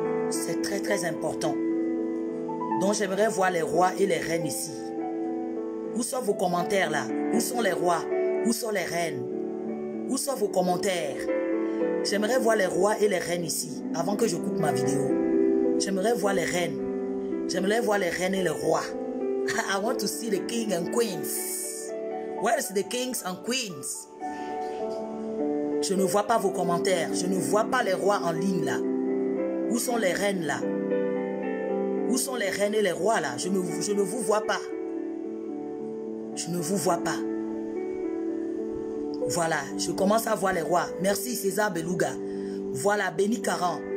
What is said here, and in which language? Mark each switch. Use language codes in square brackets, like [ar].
[fr] C'est très très important. Donc j'aimerais voir les rois et les reines ici. Où sont vos commentaires là? Où sont les rois? Où sont les reines? Où sont vos commentaires? J'aimerais voir les rois et les reines ici, avant que je coupe ma vidéo. J'aimerais voir les reines. J'aimerais voir les reines et les rois. [en] I want to see the king and queens. Where is the kings and queens? [fr] Je ne vois pas vos commentaires. Je ne vois pas les rois en ligne là. Où sont les reines là? Où sont les reines et les rois là? Je ne vous vois pas. Je ne vous vois pas. Voilà, je commence à voir les rois. Merci César Beluga. Voilà, Béni Caran.